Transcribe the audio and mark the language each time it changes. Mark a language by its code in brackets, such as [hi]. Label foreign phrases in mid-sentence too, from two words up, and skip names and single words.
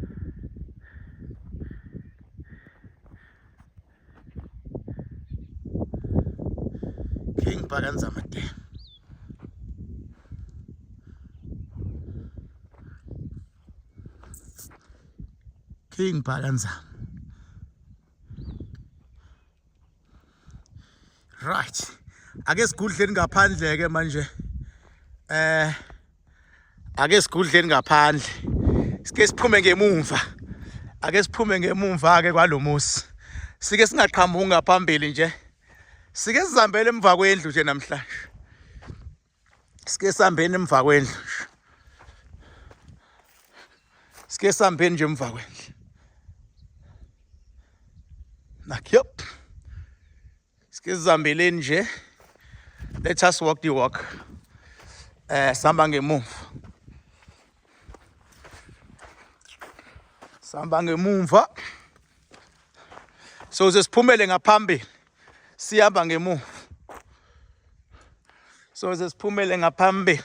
[zu] King Paganzama Dam. King Paganzama. [en] Right. [zu] Ake sigudleni ngaphandle ke manje. Ake sigudleni ngaphandle. Sike siphume ngemumva. Ake siphume ngemumva ke kwalomusi. Sike singaqhamuki ngaphambili nje. Sike sizambele emva kwendlu nje namhlanje. Sike sihambeni emva kwendlu. Sike sihambeni nje emva kwendlu. Nakyop. Sike sizambeleni nje. [en] Let us walk the walk. [zu] Samba ngemumva. Samba ngemumva. So sesiphumele ngaphambili. Siyamba ngemumva. So sesiphumele ngaphambili.